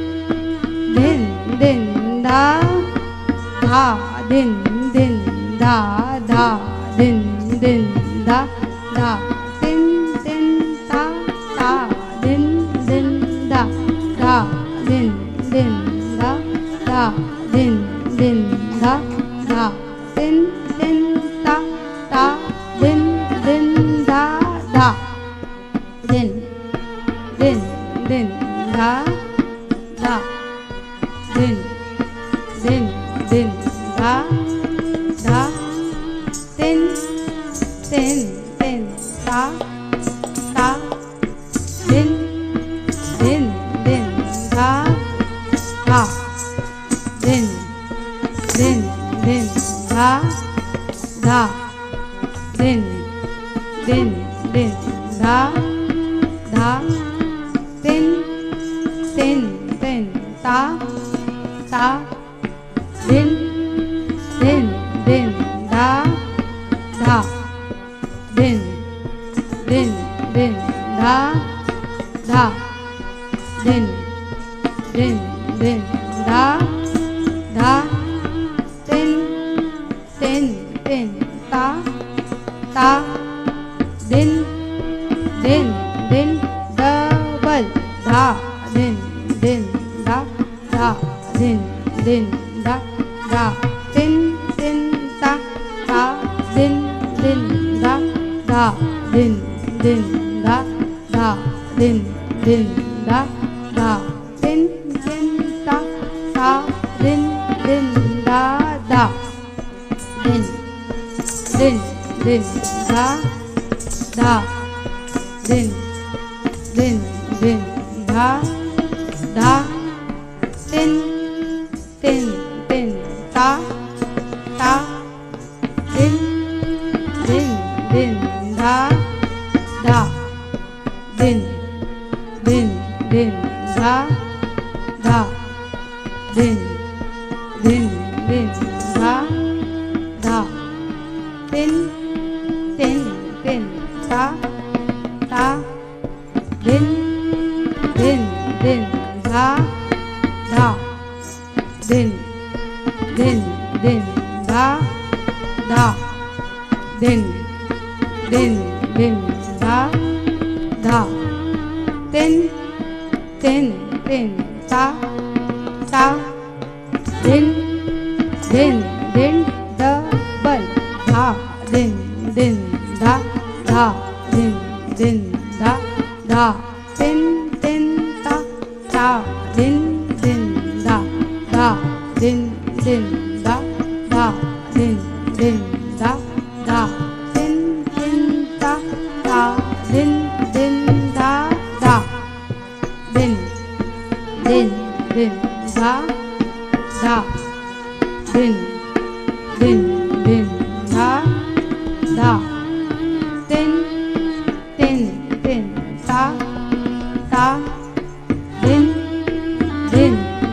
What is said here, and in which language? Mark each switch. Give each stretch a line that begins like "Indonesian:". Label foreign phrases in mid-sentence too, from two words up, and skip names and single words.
Hindi: दिन दिन धा धा दिन दिन धा धा दिन दिन धा धा तिन तिन ता ता दिन दिन धा धा दिन दिन धा धा दिन दिन धा धा तिन तिन ता ता दिन दिन धा धा दिन दिन दिन धा धा दिन दिन दिन धा धा तिन तिन दिन ता ता दिन दिन दिन धा धा दिन दिन दिन धा धा दिन दिन दिन धा धा तिन तिन दिन ता ता दिन दिन दिन धा धा दिन दिन दिन धा धा दिन दिन दिन धा धा तिन तिन दिन ता ता दिन दिन दिन डबल धा दिन दिन धा धा दिन दिन धा धा तिन तिन ता ता दिन दिन धा धा दिन दिन धा धा दिन दिन धा धा तिन तिन ता ता दिन दिन धा धा दिन दिन दिन धा धा दिन दिन दिन धा धा तिन तिन दिन ता ता दिन दिन दिन धा धा दिन दिन दिन धा धा दिन दिन दिन धा धा तिन तिन दिन ता ता दिन दिन दिन धा धा दिन दिन दिन धा धा दिन दिन दिन धा धा तिन तिन तिन ता ता दिन दिन दिन डबल धा दिन दिन धा धा दिन दिन धा धा तिन तिन ता ता दिन दिन धा धा दिन दिन धा धा दिन दिन धा धा दिन दिन ता ता दिन दिन धा धा दिन दिन दिन धा धा दिन दिन दिन धा धा तिन तिन तिन ता ता दिन दिन